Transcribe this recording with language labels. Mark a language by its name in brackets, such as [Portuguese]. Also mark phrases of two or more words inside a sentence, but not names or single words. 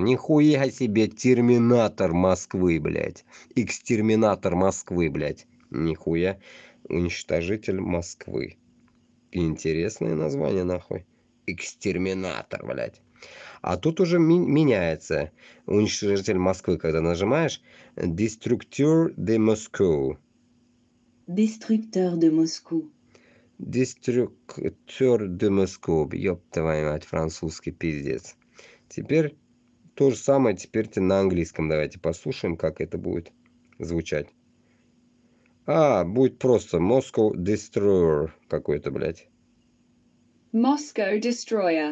[Russian] Нихуя себе терминатор Москвы, блядь. Экстерминатор Москвы, блядь. Нихуя. Уничтожитель Москвы. Интересное название, нахуй. Экстерминатор, блядь. А тут уже меняется. Уничтожитель Москвы, когда нажимаешь. [French] Destructeur de Moscou. Destructeur de Moscou. Destructeur de Moscou. [Russian] Ёб твою мать, французский пиздец. Теперь то же самое, теперь на английском давайте послушаем, как это будет звучать. Будет просто Moscow Destroyer какой-то, блядь. Moscow Destroyer.